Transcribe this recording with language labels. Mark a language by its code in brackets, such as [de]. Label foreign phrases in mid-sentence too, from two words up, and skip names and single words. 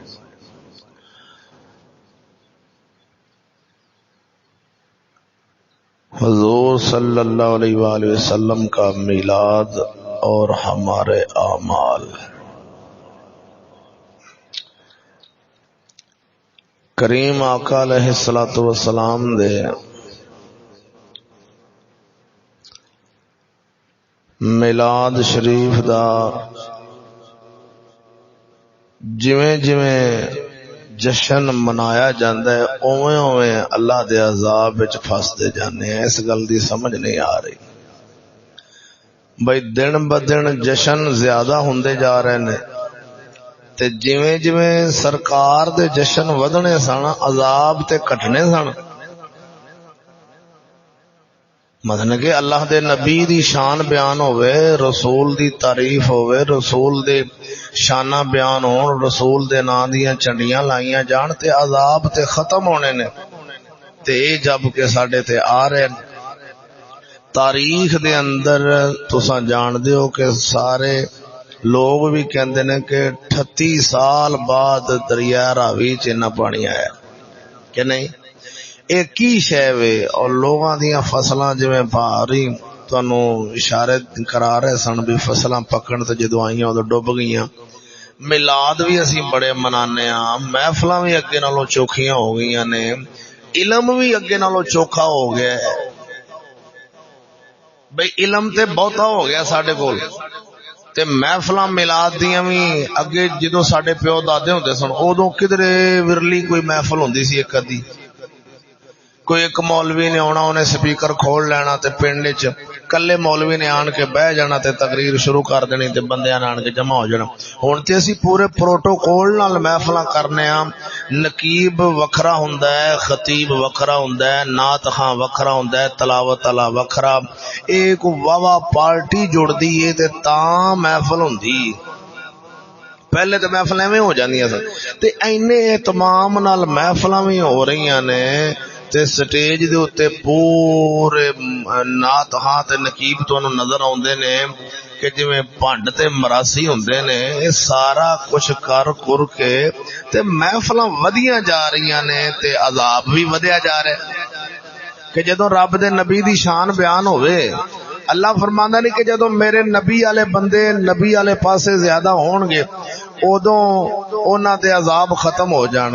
[ur] حضور [ar] صلی اللہ علیہ وآلہ وسلم [ur] کا میلاد اور ہمارے اعمال. [pa] کریم آقا [ar] علیہ الصلوۃ والسلام [pa] دے میلاد شریف دا جویں جویں جشن منایا جاندا ہے اوویں اوویں اللہ دے عذاب وچ پھسدے جانے ہیں. اس گل دی سمجھ نہیں آ رہی بھئی دن بدن جشن زیادہ ہوندے جا رہے نے تے جویں جویں سرکار دے جشن ودنے سن عذاب تے کٹنے سن. مطلب کہ اللہ دے نبی دی شان بیان ہوئے، رسول دی تعریف ہوئے، رسول دے شانہ بیان ہون، رسول دے نام دیاں چنڈیاں لائیاں جان تے عذاب تے ختم ہونے نے تے جب کہ ساڈے تے آ رہے ہیں. تاریخ دے اندر تساں جان دیو کہ سارے لوگ بھی کہندے نے کہ 38 سال بعد دریا راوی چ اتنا پانی آیا کہ نہیں. ایک ہی شے وے اور لوگاں دیاں فصلاں جویں بھاری تانوں اشارے کرا رہے سن بھی فصلاں پکن تے جدوں آئیاں اودوں ڈب گئیاں. میلاد بھی اسی بڑے منانے ہاں، محفلاں بھی اگے نالوں چوکھیاں ہو گئیاں نے، علم بھی اگے نالوں چوکھا ہو گیا ہے. بھئی علم تے بہتا ہو گیا ساڈے کول تے محفلاں میلاد دیاں وی اگے جدوں ساڈے پیو دادے ہوندے سن اودوں کدھرے ورلی کوئی محفل ہوندی سی ایک ادھی کوئی ایک مولوی نے آنا انہیں سپیکر کھول لینا تے پنڈ وچ کلے مولوی نے آن کے بہ جانا تے تقریر شروع کر دینی تے بندیاں نے آن کے جمع ہو جانا ہن تے اسی پورے پروٹوکول نال محفلاں کرنے ہاں نقیب وکھرا ہوندا ہے خطیب وکھرا ہوندا ہے نعت خاں وکھرا ہوندا ہے تلاوت والا وکھرا ایک واوا پارٹی جڑدی ہے تے تاں محفل ہوندی پہلے تو محفل ایویں ہو جاندیاں سن تے اینے اہتمام نال محفلاں وی ہو رہیاں نے تے سٹیج دے اوتے پورے نعت ہاں تے نقیب تانوں نظر آوندے نے کہ جویں بھنڈ تے مراسی ہوندے نے اے سارا کچھ کر کے تے محفلاں ودیاں جا رہیاں نے تے عذاب بھی ودیا جا رہا ہے کہ جدوں رب دے نبی دی شان بیان ہوئے اللہ فرماندا نہیں کہ جدوں میرے نبی والے بندے نبی والے پاسے زیادہ ہون گے ادوں انہاں دے عذاب ختم ہو جان